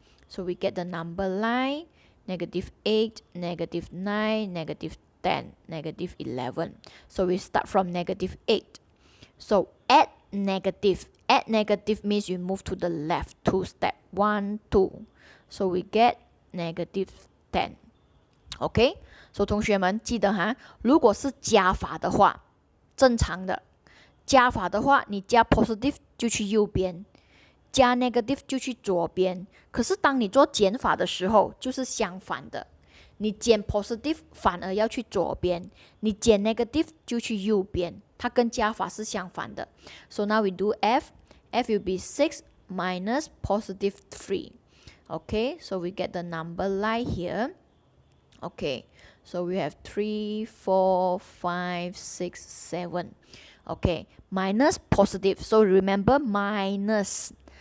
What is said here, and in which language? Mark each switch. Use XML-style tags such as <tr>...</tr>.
<en>So we get the number line. Negative 8, negative 9, negative 10, negative 11. So we start from negative 8. So add negative. Add negative means you move to the left 2 step. 1, 2. So we get negative 10.</en> <zh>OK， 所以同学们记得哈，如果是加法的话，正常的加法的话，你加 positive 就去右边，加 negative 就去左边。可是当你做减法的时候，就是相反的。你减 positive 反而要去左边，你减 negative 就去右边，它跟加法是相反的。</zh> <en>So now we do F. F will be 6 minus positive 3. Okay, so we get the number line here. Okay, so we have 3, 4, 5, 6, 7. Okay, minus positive. So remember minus.</en>